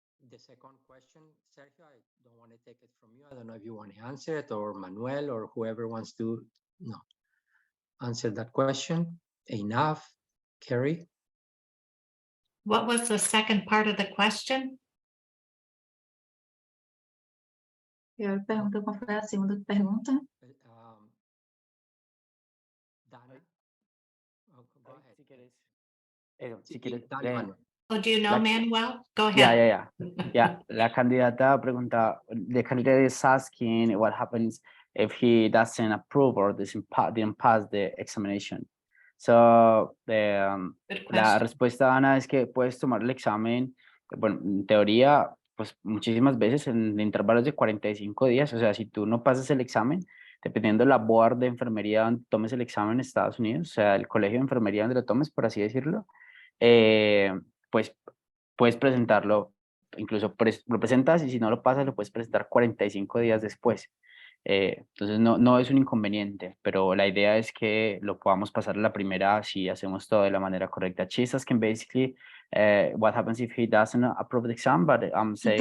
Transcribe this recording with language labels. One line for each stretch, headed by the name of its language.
English: The second question, Sergio, I don't want to take it from you. I don't know if you want to answer it, or Manuel, or whoever wants to answer that question. Enough, Carrie? What was the second part of the question?
Portuguese: Eu pergunto qual foi a segunda pergunta.
English: Dana? Go ahead.
Spanish: Si quieres,
English: Oh, do you know Manuel? Go ahead. Yeah.
Spanish: La candidata pregunta,
English: the candidate is asking what happens if he doesn't approve or didn't pass the examination.
Spanish: So, la respuesta de Ana es que puedes tomar el examen, bueno, en teoría, pues muchísimas veces en intervalos de 45 días. O sea, si tú no pasas el examen, dependiendo de la board de enfermería donde tomes el examen en Estados Unidos, o sea, el colegio de enfermería donde lo tomes, por así decirlo, pues puedes presentarlo, incluso lo presentas y si no lo pasas lo puedes presentar 45 días después. Entonces no es un inconveniente, pero la idea es que lo podamos pasar a la primera si hacemos todo de la manera correcta.
English: She's asking basically what happens if he doesn't approve the exam, but I'm saying